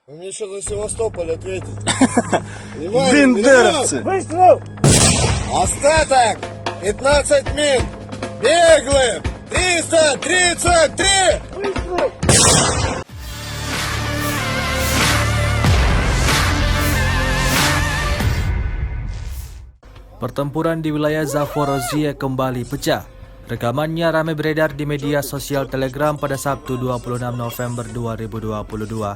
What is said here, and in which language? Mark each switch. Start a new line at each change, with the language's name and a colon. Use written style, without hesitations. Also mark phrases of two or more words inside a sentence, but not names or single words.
Russian: Мне еще за Севастополь ответить. Внимание, Бендеровцы! Выстрел! Остаток 15 мин. Беглым 333. Выстрел!
Indonesian: Pertempuran di wilayah Zaporozhye kembali pecah. Rekamannya ramai beredar di media sosial Telegram pada Sabtu 26 November 2022.